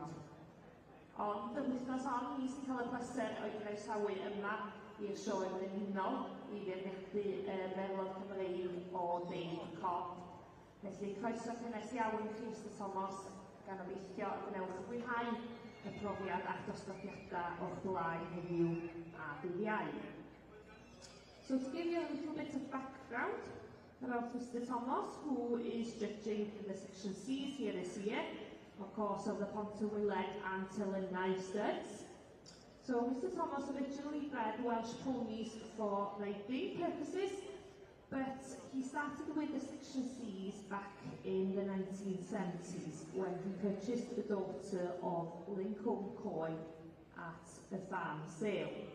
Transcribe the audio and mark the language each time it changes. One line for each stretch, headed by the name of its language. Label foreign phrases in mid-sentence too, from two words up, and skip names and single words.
Welsh: Ond y wythnos hon, ni sy'n cael y pleser o'i groesawu yma i'r sioe brenhinol I feirniadu meddwl Cymreig o Dave Cobb. Felly, croeso cynnes iawn I chi, Mr Thomas, gan obeithio y gwnewch fwynhau y profiad a'r dosbarthiadau o'ch blaen heddiw a dydd Iau.
English: So to give you a little bit of background about Mr Thomas, who is judging the Section C's here this year, of course, of the Pontywyl and Telynna Eisteddfod. So Mr Thomas originally bred Welsh ponies for riding purposes, but he started with the Section C's back in the 1970s when he purchased the daughter of Lincoln Coy at a farm sale.